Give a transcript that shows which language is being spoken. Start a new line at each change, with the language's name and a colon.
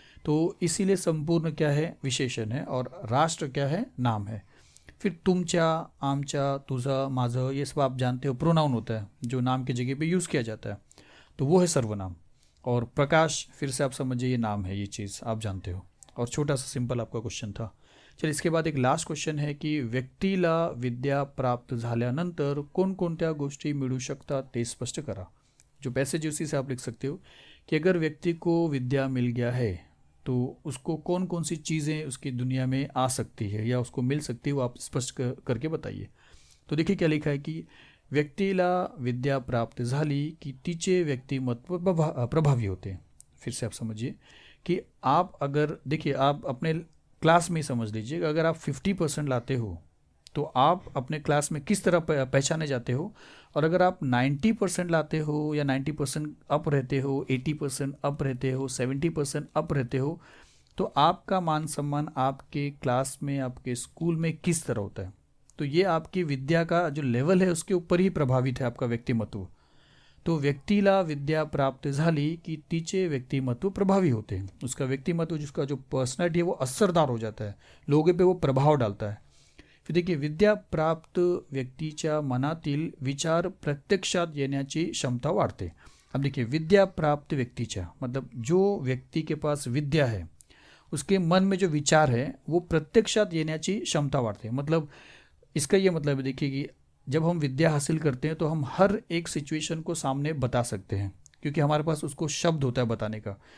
Hindi: तो इसीलिए संपूर्ण क्या है, विशेषण है, और राष्ट्र क्या है, नाम है। फिर तुमचा, आमचा, तुझा, माझं, ये सब आप जानते हो, प्रोनाउन होता है जो नाम की जगह पे यूज़ किया जाता है, तो वो है सर्वनाम। और प्रकाश, फिर से आप समझिए ये नाम है, ये चीज़ आप जानते हो। और छोटा सा सिंपल आपका क्वेश्चन था। चलिए, इसके बाद एक लास्ट क्वेश्चन है कि
Marathi: व्यक्तीला विद्या प्राप्त झाल्यानंतर कोणकोणत्या गोष्टी मिळू शकतात ते स्पष्ट करा।
Hindi: जो पैसेज उसी से आप लिख सकते हो कि अगर व्यक्ति को विद्या मिल गया है तो उसको कौन कौन सी चीज़ें उसकी दुनिया में आ सकती है या उसको मिल सकती है, वो आप स्पष्ट करके बताइए। तो देखिए क्या लिखा है कि
Marathi: व्यक्तीला विद्या प्राप्त झाली की तिचे व्यक्तिमत्व प्रभावी होते हैं।
Hindi: फिर से आप समझिए कि आप अगर, देखिए आप अपने क्लास में ही समझ लीजिए, अगर आप 50% लाते हो तो आप अपने क्लास में किस तरह पहचाने जाते हो, और अगर आप 90% लाते हो या 90% अप रहते हो, 80% अप रहते हो, 70% अप रहते हो, तो आपका मान सम्मान आपके क्लास में, आपके स्कूल में किस तरह होता है। तो ये आपकी विद्या का जो लेवल है उसके ऊपर ही प्रभावित है आपका व्यक्तिमत्व।
Marathi: तो व्यक्तीला विद्या प्राप्त झाली की तिचे व्यक्तिमत्व प्रभावी होते हैं।
Hindi: उसका व्यक्तिमत्व, जिसका जो पर्सनैलिटी है वो असरदार हो जाता है, लोगों पे वो प्रभाव डालता है। फिर देखिए,
Marathi: विद्या प्राप्त व्यक्तीच्या मनातील विचार प्रत्यक्षात येण्याची क्षमता वाढते।
Hindi: अब देखिए, विद्या प्राप्त व्यक्तीच्या मतलब जो व्यक्ति के पास विद्या है उसके मन में जो विचार है वो
Marathi: प्रत्यक्षात येण्याची क्षमता वाढते।
Hindi: मतलब इसका ये मतलब है, देखिए कि जब हम विद्या हासिल करते हैं तो हम हर एक सिचुएशन को सामने बता सकते हैं, क्योंकि हमारे पास उसको शब्द होता है बताने का।